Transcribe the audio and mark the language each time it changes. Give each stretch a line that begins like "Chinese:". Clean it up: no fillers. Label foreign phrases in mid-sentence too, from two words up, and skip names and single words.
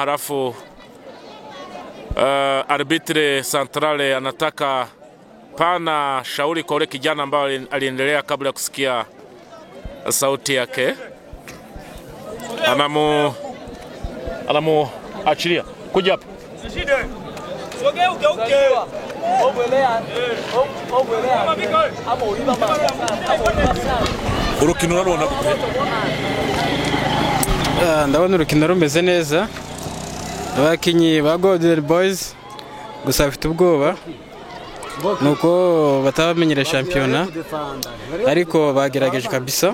Swahili: Halafu arbitre centrale anataka pana shauri kwa ule kijana ambaye aliendelea kabla ya kusikia sauti yake. Anamu achilia kuja hapa.
Kinyarwanda: Urukino rurabona gute? Ndabona urukino rumeze neza. Abakinyi ba Golden Boys gusa bafite ubwoba nuko batabamenyera shampiyona, ariko bagerageje kabisa.